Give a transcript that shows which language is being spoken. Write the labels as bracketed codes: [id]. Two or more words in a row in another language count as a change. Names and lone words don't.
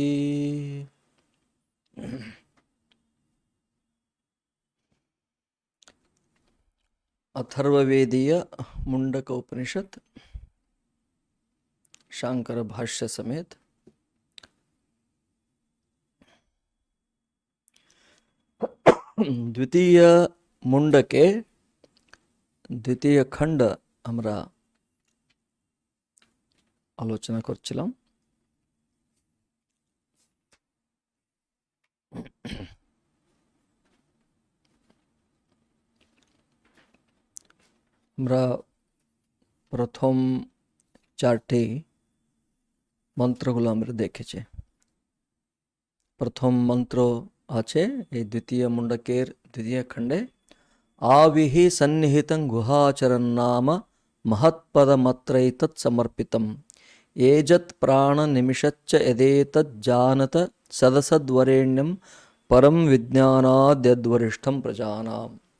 [bn] अथर्ववेदीय मुंडक उपनिषद शांकर भाष्य समेत द्वितीय मुंडके द्वितीय खंड আমরা আলোচনা করছিলাম। আমরা প্রথম চারটি মন্ত্রগুলো আমরা দেখেছি। প্রথম মন্ত্র আছে এই দ্বিতীয় মুন্ডকের দ্বিতীয় খণ্ডে, [sa] आविहि सन्निहितं गुहाचरन् नाम महत्पदमत्रैतत् समर्पितम् एजत् प्राणनिमिषच्च यदेतज्जानत सदसद्वरेण्यं परं विज्ञानाद्यद्वरिष्ठं प्रजानाम्।